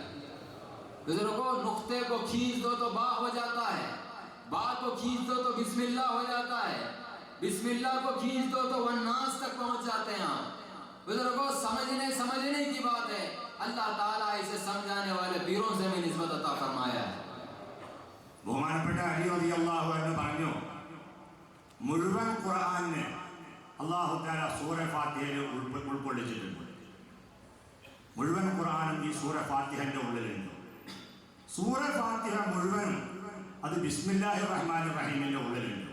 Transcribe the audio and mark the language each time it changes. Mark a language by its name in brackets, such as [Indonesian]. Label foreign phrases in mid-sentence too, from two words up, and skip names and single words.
[Hindi] बुजुर्गों, नुक्ते को खींच दो तो बा हो जाता है, बा को खींच दो तो बिस्मिल्लाह हो जाता है, बिस्मिल्लाह को खींच दो तो वन्नास तक पहुंच जाते हैं आप। बुजुर्गों, समझने की बात है। [Arabic] الله تعالى [Hindi] इसे समझाने वाले पीरों से भी निस्बत अता फरमाया है। [Malayalam] ബഹുമാനപ്പെട്ട അലി [Arabic] رضي الله عنه [Malayalam] പറഞ്ഞു, മുഴുവൻ ഖുർആനിനെ [Arabic] الله تعالى [Malayalam] സൂറ ഫാത്തിഹയിൽ ഉൾക്കൊള്ളിച്ചിട്ടുണ്ട്. മുഴുവൻ ഖുർആനും ഈ സൂറ ഫാത്തിഹന്റെ ഉള്ളിലുണ്ട്. സൂറ ഫാത്തിഹ മുഴുവനും അത് [Arabic] بسم الله الرحمن [Malayalam] റഹീമിന്റെ ഉള്ളിലുണ്ട്.